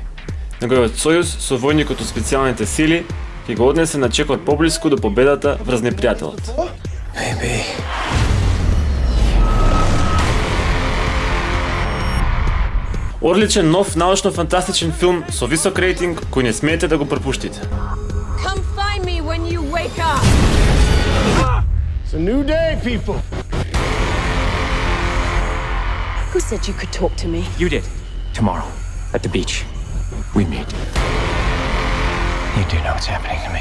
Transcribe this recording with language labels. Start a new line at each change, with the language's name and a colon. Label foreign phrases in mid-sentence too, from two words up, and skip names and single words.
Macedonian: Неговиот сојуз со војникот од специјалните сили ќе го однесе на чекор поблиску до победата врз непријателот. Одличен нов научно-фантастичен филм со висок рейтинг кој не смеете да го пропуштите.
English: Come find me when you wake up. It's a new day, people. Who said you could talk to me? You did. Tomorrow, at the beach. We meet. You do know what's happening to me.